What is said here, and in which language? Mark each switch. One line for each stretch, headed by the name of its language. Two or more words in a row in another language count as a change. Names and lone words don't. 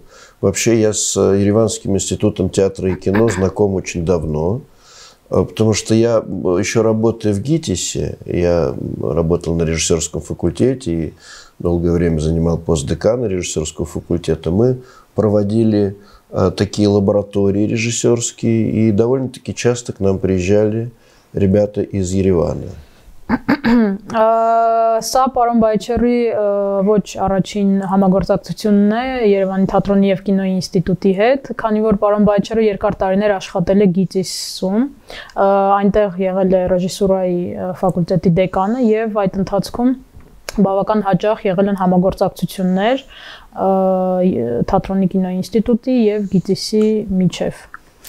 Russian: Вообще я с Ереванским институтом театра и кино знаком очень давно, потому что я еще работаю в ГИТИСе, я работал на режиссерском факультете и долгое время занимал пост декана режиссерского факультета. Мы проводили такие лаборатории режиссерские, и довольно-таки часто к нам приезжали ребята из Еревана.
Armenian: Սա պարոն Բայչերի ոչ առաջին համագործակցությունն է Երևանի թատրոնի եւ կինոյի ինստիտուտի հետ, քանի որ պարոն Բայչերը երկար տարիներ աշխատել է ԳԻՏԻՍ-ում, այնտեղ եղել է ռեժիսուրայի ֆակուլտետի դեկանը եւ այդ ընթացքում բավական հաճախ եղել են համագործակցություններ թատրոնի կինոյի ինստիտուտի եւ ԳԻՏԻՍ-ի միջև։